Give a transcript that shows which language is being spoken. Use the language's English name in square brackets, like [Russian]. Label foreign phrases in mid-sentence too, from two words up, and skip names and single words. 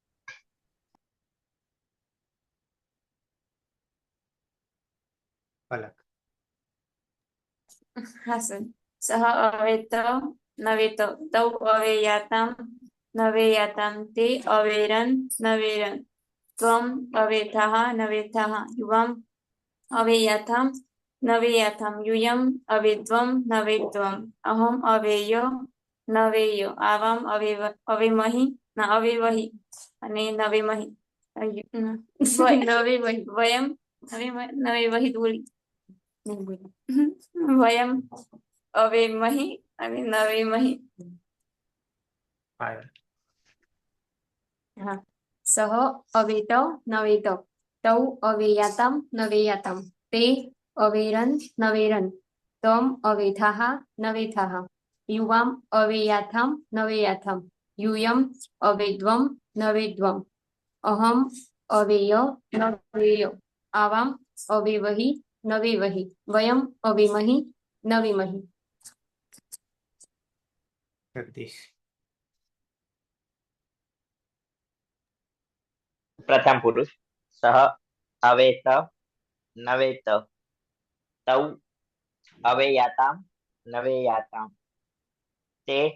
[Sanskrit] પલક [Gujarati] હા સર. [Sanskrit] सह अवेत नवेत. तौ अवेयाताम नवेयाताम। ते अवेरन नवेरन. त्वम् अवेथाः नवेथाः युवाम् अवेयाथाम् नवेयाथाम् यूयम् अवेद्वम् नवेद्वम् अहम् अवेयो नवेयो आवाम् अवेमहि न अवेवहि અને नवेमहि नवेमहि वयम् नवेमहि [Gujarati] બોલી નહીં બોલી [Sanskrit] वयम् अवेमहि અને નવેમહી પાયલ હા सह अवेत नवेत तौ अवेयाताम नवेयाताम ते अवेरन नवेरन त्वम् अवेथाः नवेथाः युवाम् अवेयाथाम् नवेयाथाम् यूयम अवेद्वम नवेद्वम अहम अवेय नवेय आवाम अवेवहि नवेवहि वयम अवेमहि नवेमहि जगदीश प्रथम पुरुष सह अवेत नवेत तौ अवेयाताम नवेयाताम ते